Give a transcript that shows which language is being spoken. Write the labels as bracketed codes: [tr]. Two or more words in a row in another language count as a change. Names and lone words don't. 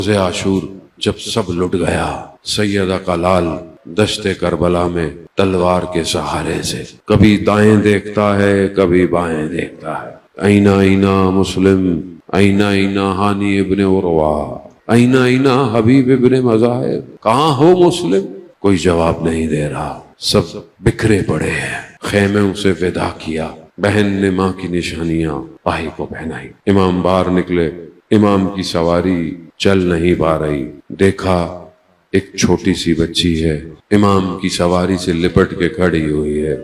[ur] روز عاشور جب سب لٹ گیا، سیدہ کا لال دشت کربلا میں تلوار کے سہارے سے کبھی دائیں دیکھتا ہے کبھی بائیں دیکھتا ہے۔ [ar] اینا اینا مسلم، اینا اینا ہانی ابن عروہ، اینا اینا حبیب ابن مذاہب، [ur] کہاں ہو مسلم؟ کوئی جواب نہیں دے رہا، سب بکھرے پڑے ہیں۔ خیموں سے ودا کیا، بہن نے ماں کی نشانیاں بھائی کو پہنائی۔ امام باہر نکلے، امام کی سواری چل نہیں پا رہی، دیکھا ایک چھوٹی سی بچی ہے، امام کی سواری سے لپٹ کے کھڑی ہوئی ہے۔